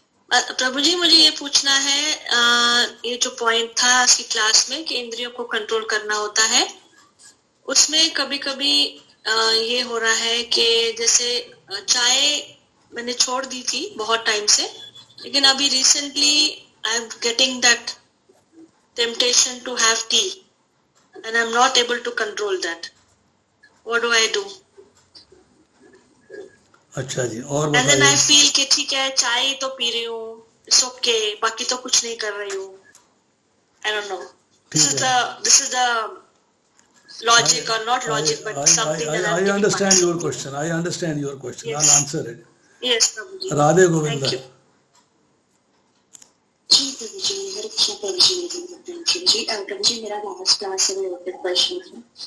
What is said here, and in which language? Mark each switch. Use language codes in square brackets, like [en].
[hi] प्रभु जी मुझे ये पूछना है, ये जो पॉइंट था आज की क्लास में कि इंद्रियों को कंट्रोल करना होता है, उसमें कभी कभी ये हो रहा है कि जैसे चाय मैंने छोड़ दी थी बहुत टाइम से, लेकिन अभी recently [en] I am getting that temptation to have tea and I am not able to control that. What do I do? [hi] अच्छा जी, और [en] and then I feel [hi] कि ठीक है चाय तो पी रही हूँ, [en] it's okay, [hi] बाकी तो कुछ नहीं कर रही हूँ। [en] I don't know, this is the logic or not logic, but something that I understand your question. I understand your question. Yes. I'll answer it. Yes, Prabhuji. [hi] Radhe Govinda. [en] Thank you. [hi] जी प्रभु जी, हरे कृष्ण प्रभु जी। प्रभु जी मेरा last class से related question था।